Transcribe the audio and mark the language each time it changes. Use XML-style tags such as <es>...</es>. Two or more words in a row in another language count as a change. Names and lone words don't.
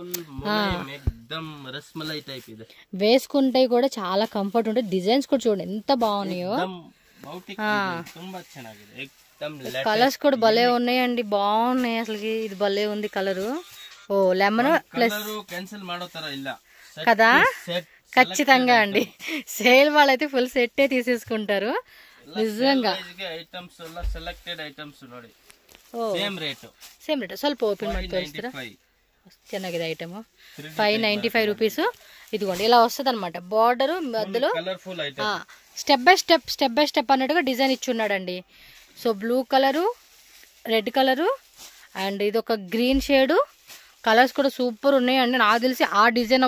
<te>వేసుకుంటే కూడా చాలా కంఫర్ట్ ఉంటుంది డిజైన్స్ కూడా చూడండి ఎంత బాగున్నాయో కలర్స్ కూడా భలే ఉన్నాయండి బాగున్నాయి అసలు ఇది భలే ఉంది కలరు ఓ లెమన్ ప్లస్ కదా ఖచ్చితంగా అండి సేల్ వాళ్ళైతే</te> <en>full set</en> <te>తీసేసుకుంటారు నిజంగా</te> <en>same rate</en> <kn>ಸ್ವಲ್ಪ ಓಪನ್ ಮಾಡಿ ತೋರಿಸ್ತೀರಾ ಚೆನ್ನಾಗಿದೆ ಐಟಮ್</kn> <te>595 రూపీస్ ఇదిగోండి ఇలా వస్తుంది అనమాట బార్డర్ మధ్యలో</te> <en>step by step</en> <te>అన్నట్టుగా డిజైన్ ఇచ్చున్నాడండి</te> <en>so blue</en> <te>కలరు రెడ్ కలరు అండ్ ఇది ఒక</te> <en>green shade</en> <te>కలర్స్ కూడా సూపర్ ఉన్నాయండి నాకు తెలిసి ఆ డిజైన్</te>